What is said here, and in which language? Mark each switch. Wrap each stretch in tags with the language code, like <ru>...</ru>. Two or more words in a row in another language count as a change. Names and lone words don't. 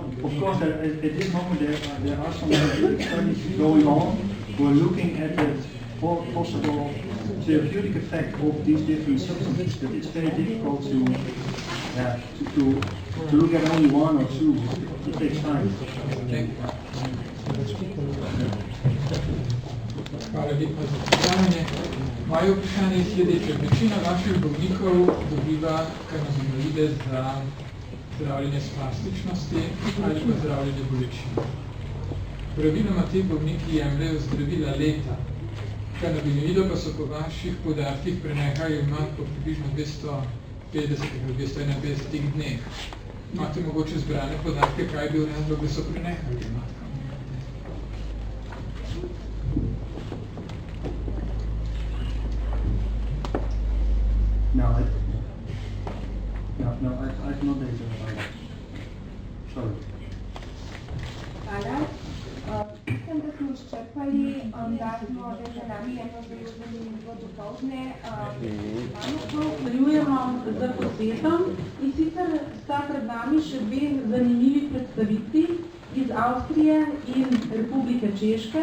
<en>Of course, at this moment there are some studies going on. We're looking at the possible therapeutic effect of these different substances, but it's very difficult to look at only one or two. It takes time.</en> <sl>Hvala lepa za vprašanje. Moje vprašanje je sledeče. Večina vaših bolnikov dobiva kanabinoide za zdravljenje spastičnosti ali pa zdravljenje bolečin. Praviloma te bolniki jemljajo zdravila leta. Kanabinoidov pa so po vaših podatkih prenehali imati po približno 250 ali 251 dneh. Imate mogoče zbrane podatke, kaj je bil razlog, da so prenehali imati?</sl> <en>No, I have no data about that. Sorry.</en> <sl>Hvala. Mislim, da smo izčrpali, da smo za nami eno zelo zanimivo dopoldne. Nadaljujemo z posvetom in sicer sta pred nami še 2 zanimivi predstavitvi iz Avstrije in Republike Češke.</sl>